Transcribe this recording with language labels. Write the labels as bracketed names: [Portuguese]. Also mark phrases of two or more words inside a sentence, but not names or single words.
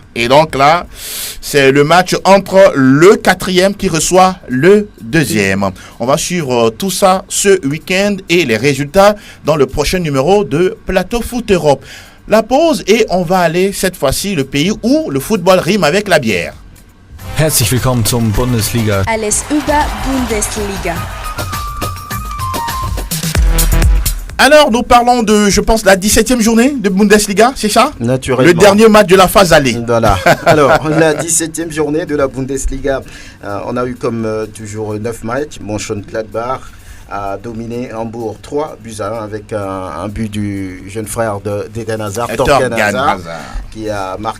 [French] Et donc là, c'est le match entre le 4e qui reçoit le 2e. On va suivre tout ça ce week-end et les résultats dans le prochain numéro de Plateau Foot Europe. La pause et on va aller cette fois-ci le pays où le football rime avec la bière. [German] Herzlich willkommen zum Bundesliga. Alles über Bundesliga. [French] Alors, nous parlons de, je pense, la 17e journée de Bundesliga, c'est ça? Naturellement. Le dernier match de la phase aller. Voilà. Alors, la 17e journée de la Bundesliga, on a eu comme toujours 9 matchs. Mönchengladbach a dominé Hambourg 3-1 avec un but du jeune frère d'Eden Hazard, Torgan Hazard, qui a marqué.